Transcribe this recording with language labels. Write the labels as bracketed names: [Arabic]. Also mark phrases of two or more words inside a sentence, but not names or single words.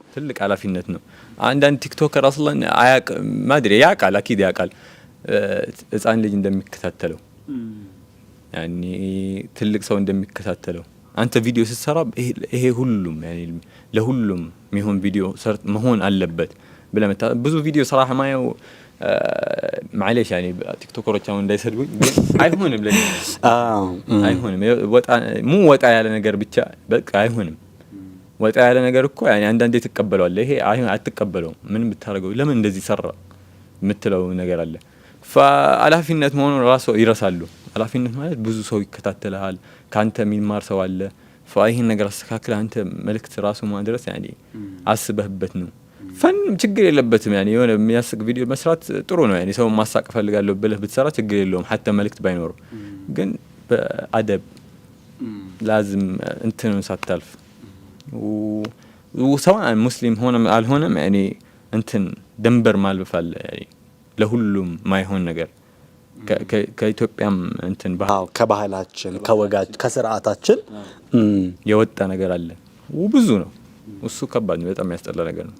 [Amharic] ትልቅ ኃላፊነት ነው አንዳንድ ቲክቶከር አስለን አያቅ ማድሪ ያቃል አኪድ ያቃል ህፃን ልጅ እንደሚከታተለው ያኒ ትልቅ ሰው እንደሚከታተለው አንተ ቪዲዮ ስትሰራ ይሄ ሁሉም ያኒ ለሁሉም የሚሆን ቪዲዮ ሰርት መሆን አለበት ብለመታ ብዙ ቪዲዮ صراحه ማየው [Arabic] معليش يعني [Amharic] ቲክቶከሮች አሁን እንዳይሰድቡኝ አይሆንም ለኔ አይሆንም ወጣ ያለ ነገር ብቻ በቃ አይሆንም ወጣ ያለ ነገር እኮ ያኒ አንዳንዴ ተቀበለዋለህ ይሄ አይሆን አትቀበለው ምን ብታረገው ለምን እንደዚህ ሰራ የምትለው ነገር አለ فአላፊነት መሆኑን ራሱ ይረሳሉ አላፊነት ማለት ብዙ ሰው ይከታተላል ካንተ የሚማር ሰው አለ فአይሄን ነገር አስተካክለ አንተ መልእክት ራሱ ማድረስ ያኒ አስበህበት ነው ፈን ችግር የለበትም ያኒ የሆነ የሚያስቅ ቪዲዮ መስራት ጥሩ ነው ያኒ ሰው ማሳቅ ፈልጋለሁ ብለህ ብትሰራ ችግር የለውም حتى መልእክት ባይኖር ግን በአደብ لازم እንትኑን ሳታልፍ [Arabic] وسواء مسلم [Amharic] ሆነም አልሆነም ያኒ እንትን ደንበር ማልፈፍ አለ ያኒ ለሁሉም ማይሆን ነገር ከኢትዮጵያም እንትን ከባህላችን ከወጋጅ ከስርዓታችን የወጣ ነገር አለ ብዙ ነው እሱ ከባድ ነው በጣም ያስጠላ ነገር ነው